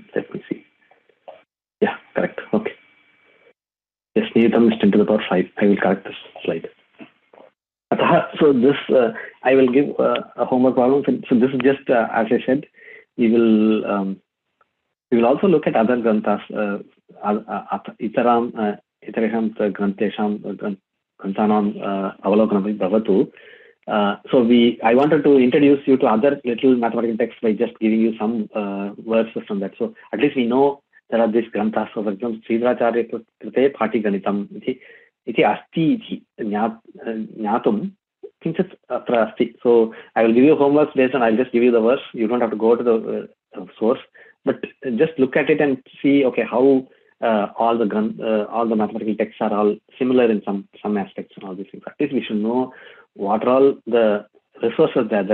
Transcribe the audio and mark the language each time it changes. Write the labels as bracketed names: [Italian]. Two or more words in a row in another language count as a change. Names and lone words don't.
[English] Let me see. Yeah, correct. Okay. Yes, Niyatam is 10 to the power 5. I will correct this slide. So this, I will give a homework problem. So this is just, as I said, we will also look at other granthas, [Sanskrit] इतरेषाम् ग्रन्थेषाम् ग्रन्थानाम् अवलोकनम् भवतु. [English] So I wanted to introduce you to other little mathematical texts by just giving you some words from that. So at least we know there are these granthas. So for example, [Sanskrit] श्रीधराचार्य कृते पाटी गणितम् इति अस्ति इति ज्ञातुम् किञ्चित् अत्र अस्ति. [English] So I will give you homework based on, I'll just give you the verse. You don't have to go to the source, but just look at it and see, okay, how all the mathematical texts are all similar in some aspects and all these things. At least we should know what are all the resources there.